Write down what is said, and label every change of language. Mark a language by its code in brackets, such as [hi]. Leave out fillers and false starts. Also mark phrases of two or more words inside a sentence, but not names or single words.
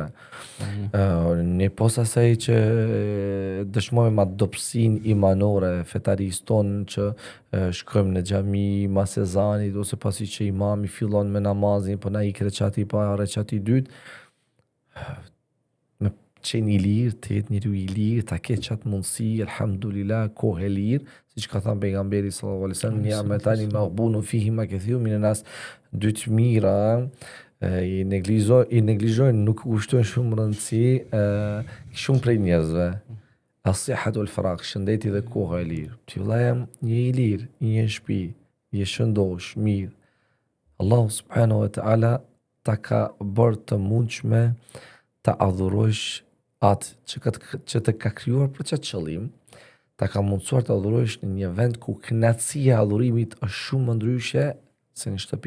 [sq] Ne posa asaj që dëshmojmë atë dobësinë imanore fetarisë tonë që shkojmë në xhami mas ezanit ose pasi që imami fillon me namazin, po na ik recati i parë, recati i dytë. Me qenë i lirë, të jetë njeriu i lirë, ta ketë qatë mundësi, elhamdulillah, kohë e lirë, siç ka thënë pejgamberi [ar] صلى الله عليه وسلم, نعمتان مغبون فيهما كثير من الناس, [sq] dy të mira i neglizhojnë, nuk kushtojnë shumë rëndësi shumë prej njerëzve. [ar] الصحة والفراغ, [sq] shëndeti dhe koha e lirë. Ti vëllai je i lirë, je në shtëpi, je shëndosh, mirë. Allahu [ar] سبحانه وتعالى [sq] ta ka bërë të mundshme ta adhurosh atë që të ka krijuar për çat qëllim, ta ka mundsuar të adhurosh në një vend ku kënaqësia e adhurimit është shumë më ndryshe se një shtëpi,